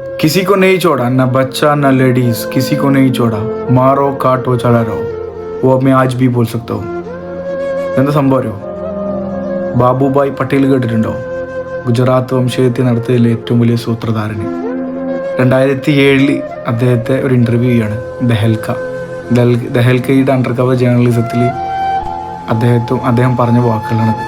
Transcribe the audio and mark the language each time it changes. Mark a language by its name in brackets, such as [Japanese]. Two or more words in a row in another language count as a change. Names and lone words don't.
[Hindi] किसी को नहीं छोड़ा, न बच्चा न लेडीज, किसी को नहीं छोड़ा, मारो काटो चला रहो. वो मैं आज भी बोल सकता हूँ. [Malayalam] എന്താ സംഭവം അറിയോ? ബാബുഭായ് പട്ടേൽ കേട്ടിട്ടുണ്ടോ? ഗുജറാത്ത് വംശഹത്യ നടത്തിയതിലെ ഏറ്റവും വലിയ സൂത്രധാരന്. 2007 അദ്ദേഹത്തെ ഒരു ഇൻ്റർവ്യൂ ചെയ്യാണ് ദഹൽക്കയുടെ [English] under cover [Malayalam] ജേർണലിസത്തിൽ അദ്ദേഹം പറഞ്ഞ വാക്കുകളാണത്.